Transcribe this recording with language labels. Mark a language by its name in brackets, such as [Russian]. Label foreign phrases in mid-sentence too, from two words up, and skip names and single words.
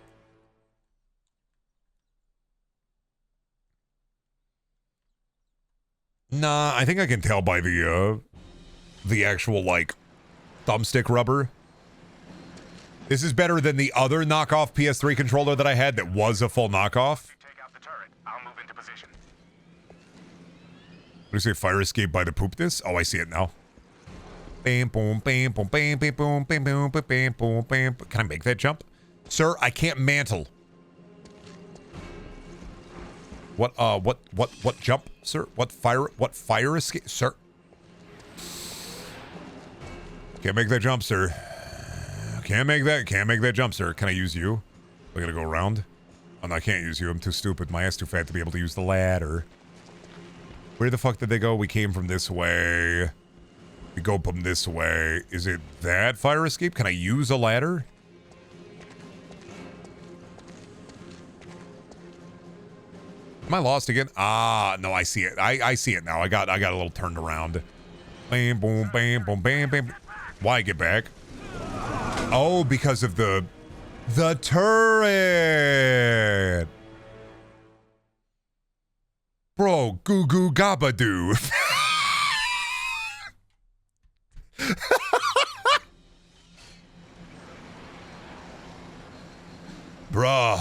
[English] Nah, I think I can tell by the actual, like, thumbstick rubber. This is better than the other knockoff PS3 controller that I had that was a full knockoff. Take out the turret. I'll move into position. What do you say? Fire escape by the poopness? Oh, I see it now. Bam, boom, bam, boom, bam, bam, boom, bam, boom, bam, bam, boom, bam. Can I make that jump? Sir, I can't mantle. What jump, sir? What fire escape, sir? Can't make that jump, sir. Can't make that jump, sir. Can I use you? I gotta go around? Oh, no, I can't use you. I'm too stupid. My ass too fat to be able to use the ladder. Where the fuck did they go? We came from this way. We go from this way. Is it that fire escape? Can I use a ladder? Am I lost again? Ah, no, I see it. I see it now. I got a little turned around. Bam, boom, bam, boom, bam, bam. Why get back? Oh, because of the turret. Bro, goo goo gabadoo. Bruh.